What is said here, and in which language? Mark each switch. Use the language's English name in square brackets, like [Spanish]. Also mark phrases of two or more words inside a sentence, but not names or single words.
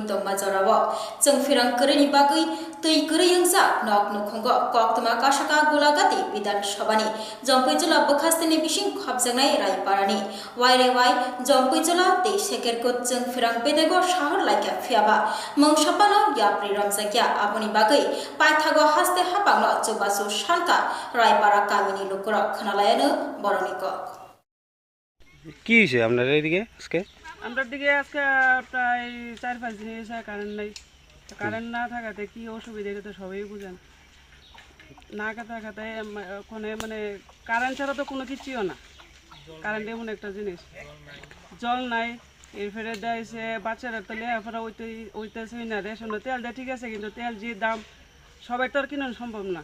[Kok Borok] तंमा जराव जों फिरांकरीनि बागै तैकरी यंसा नक नुखंग कक्तमा कासाका गुलागाति विधान सभानि जम्पैजला बखास्तेनि बिसिं खबजोंनाय रायपारानि वाइरे वाइ जम्पैजला ते सेकेरको जों फिरां बेदेगो शहर लाइका फियाबा मंगसापानो याप्रि रमजाकिया आबनि बागै पाइथागो हास्ते हापांनो चौबासु सानका रायपारा गामिनि लोकरक खनालायानो बरनिक [Bangla] কি হয়েছে আপনার এইদিকে আজকে? আমরা দিকে আজকে প্রায় 4-5 দিন এসে কারেন্ট নাই কারেন্ট না থাকাতে কি অসুবিধা এটা তো সবাই বুঝেন না থাকাতে ওখানে মানে কারেন্ট ছাড়া তো কোনো কিছুও না কারেন্ট এমন একটা জিনিস জল নাই এর ফেরে দেয়ছে বাচ্চারা তো লেখাপড়া ওইতেছে না রেশন তেল দেয় ঠিক আছে কিন্তু তেল যে দাম সবাই তো আর কিনা সম্ভব না